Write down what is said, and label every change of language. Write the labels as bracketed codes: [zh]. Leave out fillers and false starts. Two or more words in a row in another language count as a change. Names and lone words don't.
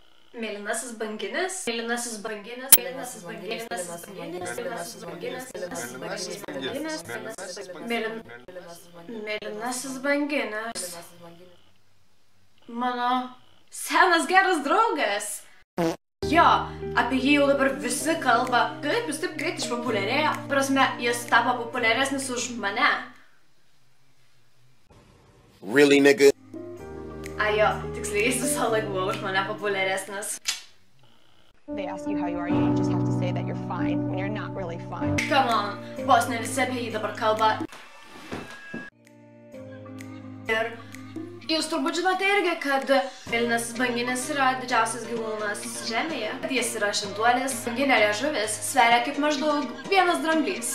[lt] Mėlynasis banginis, mėlynasis banginis, mėlynasis banginis, mėlynasis banginis, mėlynasis banginis, mano senas geras draugas. Jo, apie jį jau dabar visi kalba. Kaip jis taip greit išpopuliarėjo? Prasme, jis tapo populiaresnis už mane. [en] Really, nigga? [lt] Ajo, tiksliai jis visą laiką buvo už mane populiaresnis. [en] They ask you how you are, you just have to say that you're fine when you're not really fine. Come on, [lt] vos ne visi apie jį dabar kalba. Ir jūs turbūt žinote irgi, kad mėlynasis banginis yra didžiausias gyvūnas žemėje. Jis yra žinduolis, banginė liežuvis sveria kaip maždaug 1 dramblys.